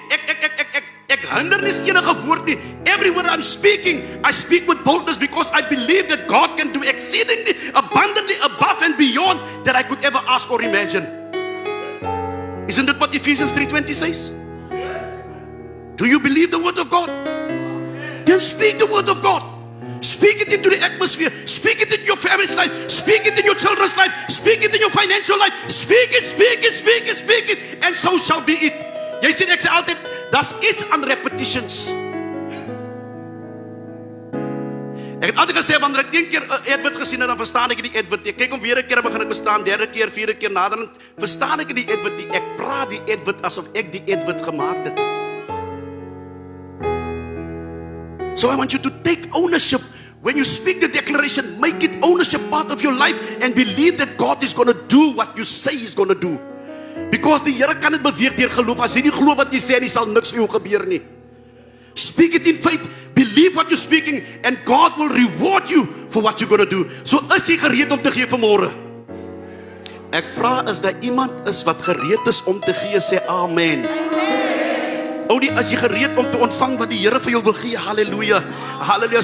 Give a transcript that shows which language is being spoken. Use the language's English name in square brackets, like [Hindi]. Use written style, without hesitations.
[Afrikaans] Ek hinder nie enige woord nie. [English] Every word I'm speaking, I speak with boldness because I believe that God can do exceedingly, abundantly, above and beyond that I could ever ask or imagine. Isn't that what Ephesians 3:20 says? Do you believe the word of God? Then speak the word of God. Speak it into the atmosphere. Speak it in your family's life. Speak it in your children's life. Speak it in your financial life. Speak it, speak it, speak it, speak it. And so shall be it. [Afrikaans] Jy sien, ek sê altyd, that's iets aan repetitions. Ek het altyd gesê, wanneer ek een keer Edward gesien het, dan verstaan ek die Edward. Ek kyk hom weer 'n keer, begin ek bestaan, derde keer, vierde keer naderend, verstaan ek die Edward. Ek praat die Edward asof ek die Edward gemaak het. [English] So I want you to take ownership. When you speak the declaration, make it ownership part of your life and believe that God is going to do what you say he's going to do. [Afrikaans] Because die Here kan dit beweeg deur geloof. As jy nie glo wat jy sê nie, sal niks vir jou gebeur nie. [English] Speak it in faith, believe what you're speaking, and God will reward you for what you're going to do. [Afrikaans] So is jy gereed om te gee vanmôre? Ek vra, is daar iemand is wat gereed is om te gee, sê amen. Oudie, as jy gereed om te ontvang wat die Here vir jou wil gee, hallelujah, hallelujah.